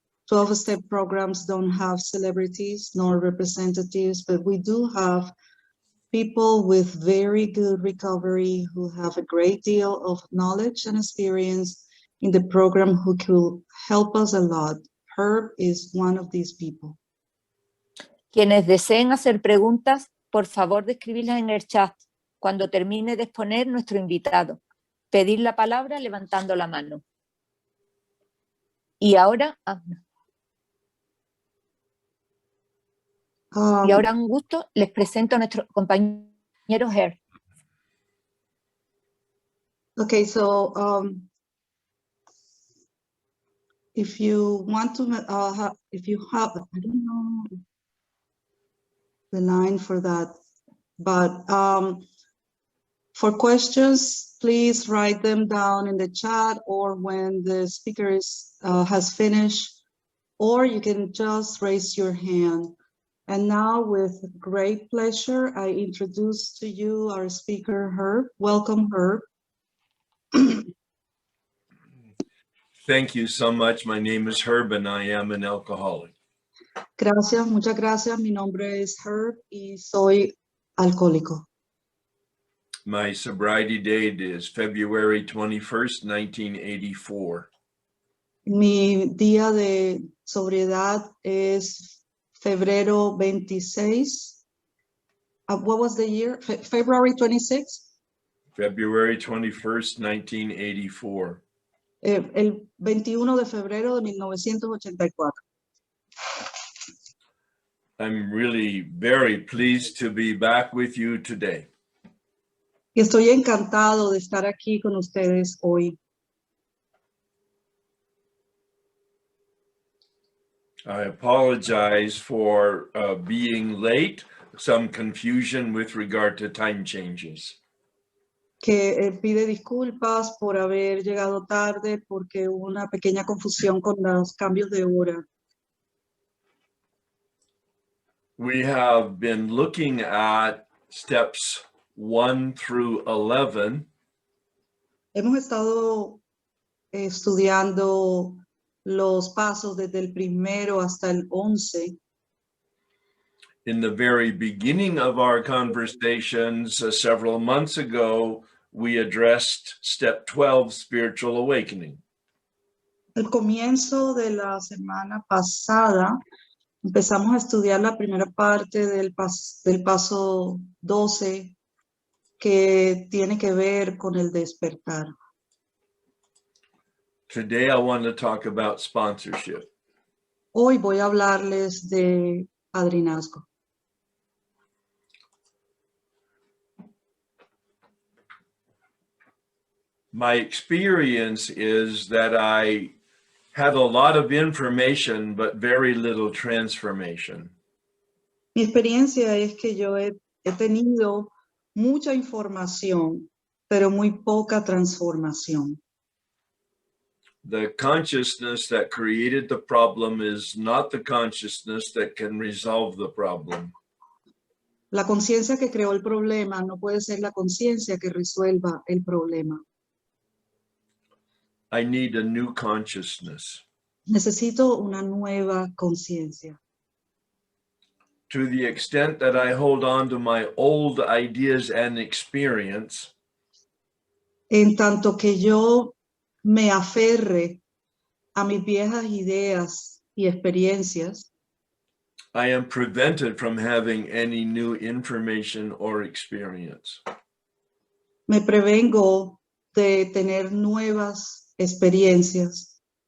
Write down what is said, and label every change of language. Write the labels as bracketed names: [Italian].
[English] 12-step programs don't have celebrities nor representatives, but we do have people with very good recovery who have a great deal of knowledge and experience in the program who could help us a lot. Herb is one of these people. [Spanish] Quienes deseen hacer preguntas, por favor de escribirlas en el chat cuando termine de exponer nuestro invitado. Pedir la palabra levantando la mano. Y ahora, un gusto, les presento a nuestro compañero Herb. [English] Okay, so if you want to, if you have, I don't know the line for that, but for questions, please write them down in the chat or when the speaker has finished, or you can just raise your hand. And now, with great pleasure, I introduce to you our speaker, Herb. Welcome, Herb. Thank you so much. My name is Herb and I am an alcoholic. [Spanish] Gracias, muchas gracias. Mi nombre es Herb y soy alcohólico. [English] My sobriety date is February 21st, 1984. [Spanish] Mi día de sobriedad es febrero 26 [English] What was the year? February 26th? February 21st, 1984. [Spanish] El 21 de febrero de 1984. [English] I'm really very pleased to be back with you today. [Spanish] Y estoy encantado de estar aquí con ustedes hoy. [English] I apologize for being late, some confusion with regard to time changes. [Spanish] Que pide disculpas por haber llegado tarde porque hubo una pequeña confusión con los cambios de hora. [English] We have been looking at steps 1 through 11 [Spanish] Hemos estado estudiando los pasos desde el primero hasta el 11. [English] in the very beginning of our conversations several months ago. We addressed step 12, spiritual awakening. [Spanish] Al comienzo de la semana pasada empezamos a estudiar la primera parte del paso 12 que tiene que ver con el despertar. [English] Today, I want to talk about sponsorship. [Spanish] Hoy voy a hablarles de padrinazgo. [English] My experience is that I have a lot of information, but very little transformation. [Spanish] Mi experiencia es que yo he tenido mucha información, pero muy poca transformación. [English] The consciousness that created the problem is not the consciousness that can resolve the problem. [Spanish] La conciencia que creó el problema no puede ser la conciencia que resuelva el problema. [English] I need a new consciousness. [Spanish] Necesito una nueva conciencia. [English] To the extent that I hold on to my old ideas and experience, [Spanish] En tanto que yo me aferre a mis viejas ideas y experiencias, [English] I am prevented from having any new information or experience. [Spanish] me prevengo de tener nuevas experiencias.